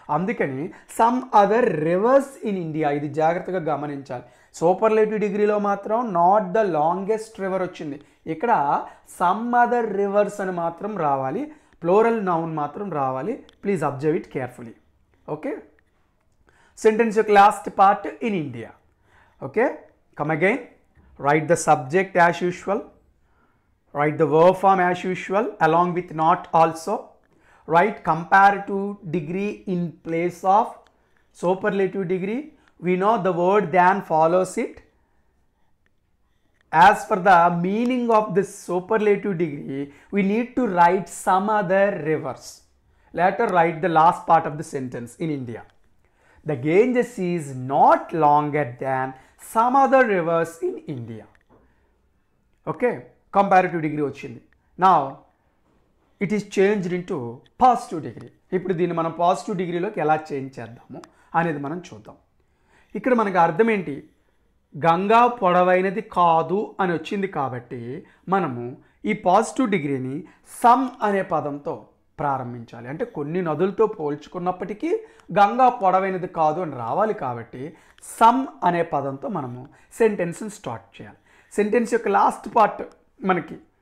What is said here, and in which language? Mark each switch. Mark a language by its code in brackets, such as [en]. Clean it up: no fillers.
[te] అందుకని [en] some other rivers in India, [te] ఇది జాగ్రత్తగా గమనించాలి. సూపర్లేటివ్ డిగ్రీలో మాత్రం [en] not the longest river [te] వచ్చింది, ఇక్కడ సమ్ అదర్ రివర్స్ అని మాత్రం రావాలి, ప్లూరల్ నౌన్ మాత్రం రావాలి. [en] Please observe it carefully. Okay, sentence [te] యొక్క [en] Last part in India. Okay, come again, write the subject as usual, write the verb form as usual along with not also, write comparative degree in place of superlative degree. We know the word than follows it. As for the meaning of this superlative degree, we need to write some other reverse. Later write the last part of the sentence in India. The Ganges is not longer than some other rivers in India. Okay, comparative degree [te] వచ్చింది. [en] Now it is changed into positive degree. [te] ఇప్పుడు దీన్ని మనం positive డిగ్రీలోకి ఎలా change చేద్దాము అనేది మనం చూద్దాం. ఇక్కడ మనకు అర్థం ఏంటి? గంగా పొడవైనది కాదు అని వచ్చింది కాబట్టి మనము ఈ పాజిటివ్ డిగ్రీని సమ్ అనే పదంతో ప్రారంభించాలి. అంటే కొన్ని నదులతో పోల్చుకున్నప్పటికీ గంగా పొడవైనది కాదు అని రావాలి కాబట్టి సమ్ అనే పదంతో మనము సెంటెన్స్ని స్టార్ట్ చేయాలి. సెంటెన్స్ యొక్క లాస్ట్ పార్ట్ మనకి